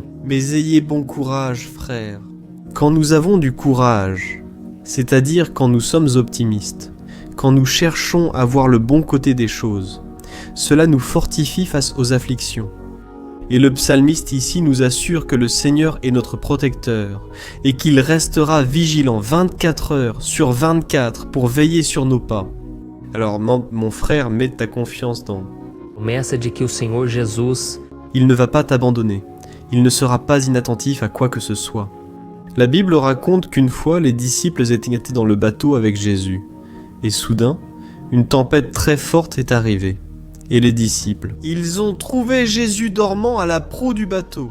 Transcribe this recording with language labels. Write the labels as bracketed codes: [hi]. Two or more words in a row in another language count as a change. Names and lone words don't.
[fr] Mais ayez bon courage, frères. Quand nous avons du courage, c'est-à-dire quand nous sommes optimistes, quand nous cherchons à voir le bon côté des choses, cela nous fortifie face aux afflictions. Et le psalmiste ici nous assure que le Seigneur est notre protecteur et qu'il restera vigilant 24 heures sur 24 pour veiller sur nos pas. Alors mon frère, mets ta confiance dans... [pt] promessa de que o Senhor Jesus [fr] Il ne va pas t'abandonner. Il ne sera pas inattentif à quoi que ce soit. La Bible raconte qu'une fois, les disciples étaient dans le bateau avec Jésus. Et soudain, une tempête très forte est arrivée. Et les disciples, ils ont trouvé Jésus dormant à la proue du bateau.